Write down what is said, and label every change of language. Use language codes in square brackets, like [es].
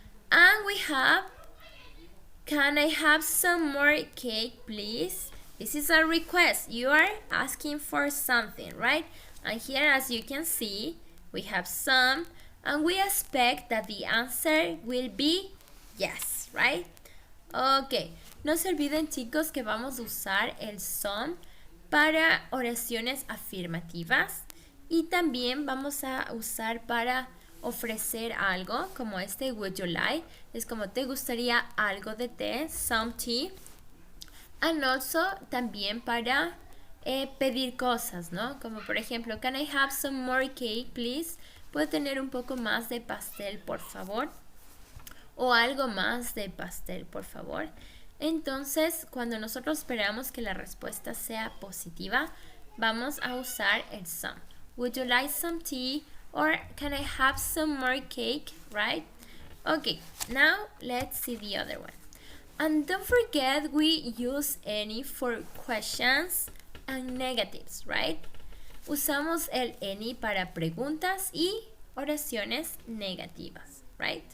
[en] And we have, can I have some more cake, please? This is a request. You are asking for something, right? And here, as you can see, we have some. And we expect that the answer will be yes, right? [es] Ok, no se olviden, chicos, que vamos a usar el some para oraciones afirmativas y también vamos a usar para ofrecer algo, como este [en] would you like, [es] es como te gustaría algo de té, some tea, and also también para pedir cosas, ¿no? Como por ejemplo, [en] can I have some more cake, please? [es] ¿Puedo tener un poco más de pastel, por favor? O algo más de pastel, por favor. Entonces, cuando nosotros esperamos que la respuesta sea positiva, vamos a usar el some. [en] Would you like some tea? Or can I have some more cake? Right? Okay, now let's see the other one. And don't forget, we use any for questions and negatives, right? [es] Usamos el any para preguntas y oraciones negativas, right?